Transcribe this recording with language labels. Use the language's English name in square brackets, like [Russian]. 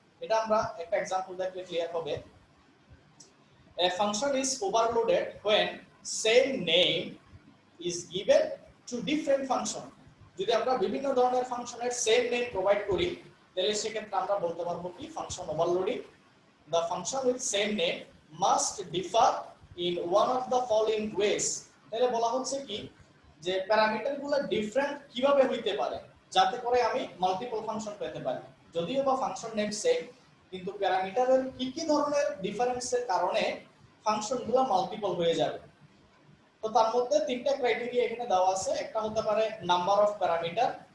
[Bangla] এটা আমরা একটা एग्जांपल দেখলে ক্লিয়ার হবে। [English] A function is overloaded when same name is given to different function. [Bangla] যদি আমরা বিভিন্ন ধরনের ফাংশনের সেম নেম প্রোভাইড করি, তাহলে সেক্ষেত্রে আমরা বলতে পারবো কি function overloading. [English] The function with same name must differ in one of the following ways. [Bangla] তাহলে বলা হচ্ছে কি যে প্যারামিটারগুলো ডিফারেন্ট কিভাবে হইতে পারে যাতে করে আমি মাল্টিপল ফাংশন পেতে পারি। যদিও বা ফাংশন নেম সেম, কিন্তু প্যারামিটারের কি কি ধরনের ডিফারেন্সের কারণে ফাংশনগুলো মাল্টিপল হয়ে যাবে। তো তার মধ্যে তিনটা ক্রাইটেরিয়া এখানে দেওয়া আছে। একটা হতে পারে নাম্বার অফ প্যারামিটার।